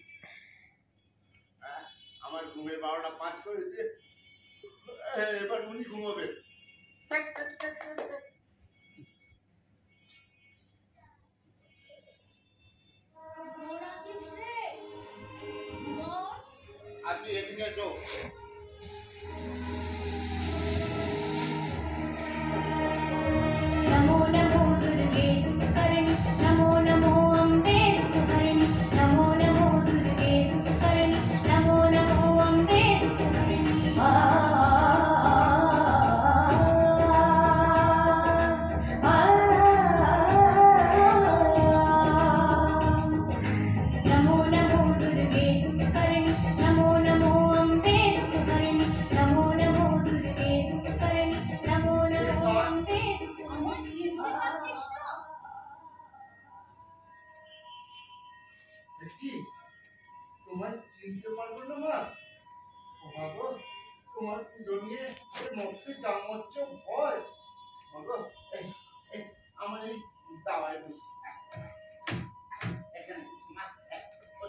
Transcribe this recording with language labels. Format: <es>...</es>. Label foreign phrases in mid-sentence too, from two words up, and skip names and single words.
<bn>আমার ঘুমের 12টা 5 করে দিয়ে এবার উনি ঘুমাবে। আজকে এদিকে এসো।</bn> <hi>नमो नमो दुर्गे सुखकर्णि नमो नमो अम्बे सुखकर्णि नमो नमो दुर्गे सुखकर्णि नमो नमो अम्बे सुखकर्णि नमो नमो दुर्गे सुखकर्णि नमो नमो अम्बे सुखकर्णि नमो नमो दुर्गे सुखकर्णि नमो नमो अम्बे</hi> <bn>আমার চিনতে পারছিস না? দেখি তোমার চিনতে পারবো না মা? মা গো, তোমার পুজো নিয়ে মধ্যে জন্মচ্ছ ভয়। মা গো, এই আমার এই দাওয়ায় বস, এখানে বস মা, বস।</bn>